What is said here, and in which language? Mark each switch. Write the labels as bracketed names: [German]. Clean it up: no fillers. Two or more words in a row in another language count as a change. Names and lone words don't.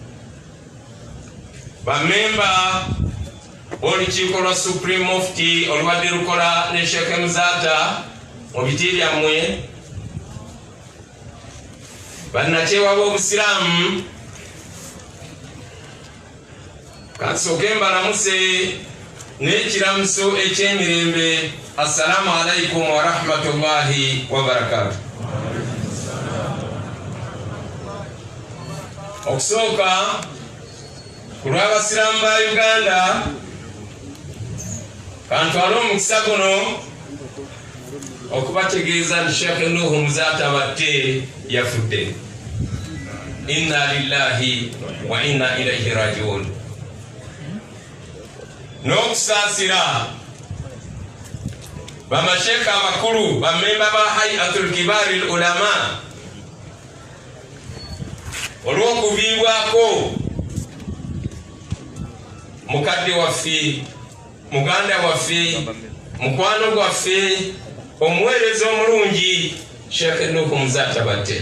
[Ganda] bamemba b'olukiiko lwa Supreme Mufti olubadde lukola ne Sheikh Muzata mu biti byammwe, bannakyewa b'obusiraamu, kansooke mbalamuse n'ekiramuso eky'emirembe. [Arabic] السلام عليكم ورحمة الله وبركاته. [Ganda] Okusooka ku lw'abasiraamu ba Uganda, kantwale omukisa guno okubategeeza nti Sheikh Nuhu Muzata badde yafudde. [Arabic] إنا لله وإنا إليه راجعون. [Ganda] N'okusaasira bamasheka abakulu bammemba ba Hayatul Kibari Ulama olw'okuviibwako mukadde waffe, muganda waffe, mukwano gwaffe, omuweereza omulungi Sheikh Nuhu Muzata badde.